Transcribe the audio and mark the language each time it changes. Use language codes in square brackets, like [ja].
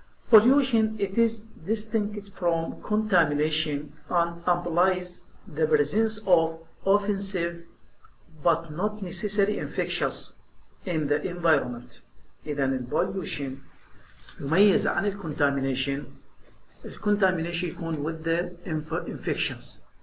[en] Pollution, it is distinct from contamination and implies the presence of offensive but not necessarily infectious in the environment. [ar] إذن البوليوشن يميز عن الكونتامينيشن. الكونتامينيشن يكون [en] with the infections.